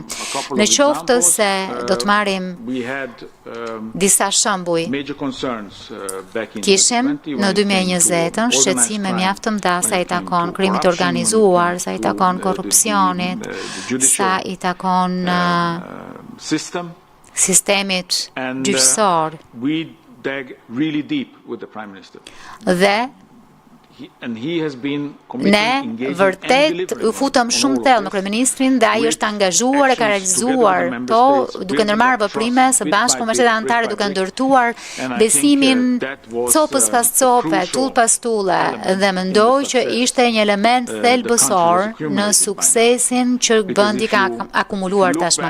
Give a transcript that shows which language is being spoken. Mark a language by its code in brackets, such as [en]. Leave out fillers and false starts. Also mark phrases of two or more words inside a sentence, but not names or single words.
[sq] Në qoftë se do të marrim disa shembuj, kishim në 2020 shqetësime mjaft të mëdha sa I takon krimit të organizuar, sa I takon korrupsionit, sa I takon sistemit gjyqësor [en] dig really deep with the Prime Minister. [sq] Dhe ne vërtet u futëm shumë thellë me kryeministrin dhe ai është angazhuar e ka realizuar to duke ndërmarrë veprime së bashku me shtetet anëtare duke ndërtuar besimin copës pas cope, tull pas tulle dhe mendoj që ishte një element thelbësor në suksesin që vendi ka akumuluar tashmë.